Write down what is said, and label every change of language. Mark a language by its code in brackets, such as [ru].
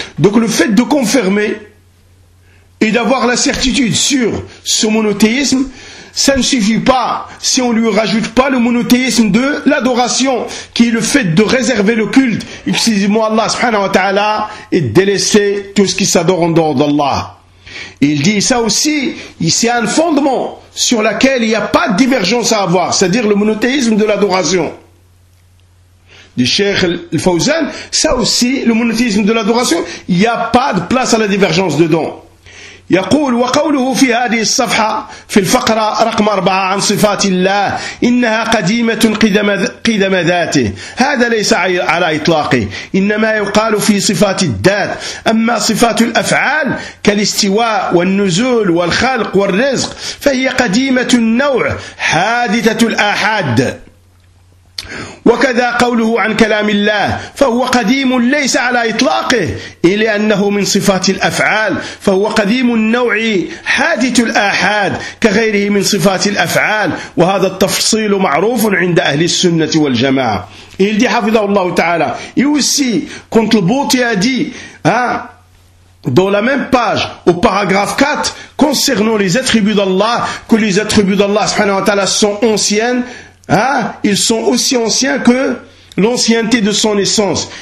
[fr] Donc le fait de confirmer et d'avoir la certitude sur ce monothéisme, ça ne suffit pas si on ne lui rajoute pas le monothéisme de l'adoration, qui est le fait de réserver le culte exclusivement à Allah subhanahu wa ta'ala et de délaisser tout ce qui s'adore en dehors d'Allah. Il dit ça aussi, c'est un fondement sur lequel il n'y a pas de divergence à avoir, c'est-à-dire le monothéisme de l'adoration. Du Cheikh Al-Fawzan, ça aussi, le monothéisme de l'adoration, il n'y a pas de place à la divergence dedans. [ar] يقول وقوله في هذه الصفحة في الفقرة رقم 4 عن صفات الله إنها قديمة قدم ذاته، هذا ليس على إطلاقه، إنما يقال في صفات الذات. أما صفات الأفعال كالاستواء والنزول والخلق والرزق فهي قديمة النوع حادثة الآحاد. وكذا قوله عن كلام الله فهو قديم ليس على إطلاقه، إلا أنه من صفات الأفعال، فهو قديم النوع حادث الآحاد كغيره من صفات الأفعال، وهذا التفصيل معروف عند أهل السنة والجماعة. [fr] Il dit, [ar] حفظه الله تعالى, [fr] et aussi quand le Bouti a dit, dans la même page, au paragraphe 4, concernant les attributs d'Allah, que les attributs d'Allah subhanahu wa ta'ala sont anciennes, ils sont aussi anciens que l'ancienneté de son essence.